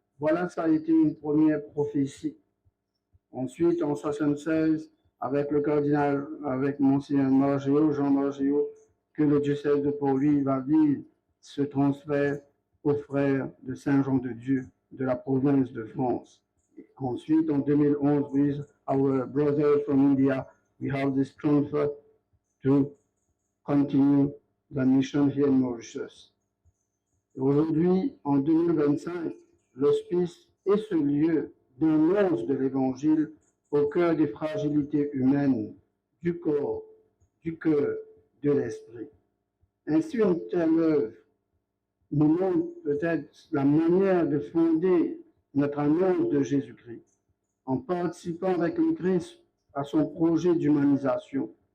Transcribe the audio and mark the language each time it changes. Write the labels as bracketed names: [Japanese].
[French] Voilà, ça a été une première prophétie. Ensuite, en 1976, avec le cardinal, avec Monseigneur Margéo, Jean Margéo, que le diocèse de Pau-Louis va vivre ce transfert aux frères de Saint-Jean de Dieu de la province de France. Ensuite, en 2011, [English] with our brother from India, we have this transfer to continue the mission here in Mauritius. [French] Aujourd'hui, en 2025, l'hospice est ce lieu d'annonce de l'Évangile au cœur des fragilités humaines, du corps, du cœur, de l'esprit. Ainsi, une telle œuvre nous montre peut-être la manière de fonder notre annonce de Jésus-Christ, en participant avec le Christ à son projet d'humanisation.